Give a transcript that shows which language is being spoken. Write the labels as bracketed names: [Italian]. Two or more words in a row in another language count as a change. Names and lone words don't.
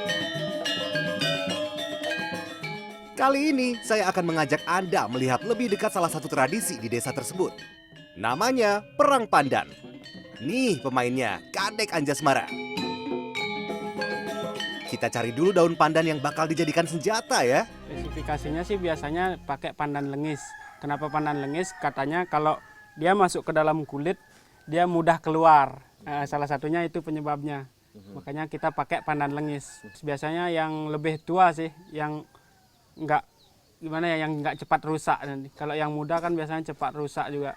[Indonesian] Kali ini saya akan mengajak Anda melihat lebih dekat salah satu tradisi di desa tersebut. Namanya Perang Pandan. Nih pemainnya, Kadek Anjasmara. Kita cari dulu daun pandan yang bakal dijadikan senjata ya. Spesifikasinya sih biasanya pakai pandan lengis. Kenapa pandan lengis? Katanya kalau dia masuk ke dalam kulit, dia mudah keluar. Salah satunya itu penyebabnya. Makanya kita pakai pandan lengis. Biasanya yang lebih tua sih, yang nggak cepat rusak. Kalau yang muda kan biasanya cepat rusak juga.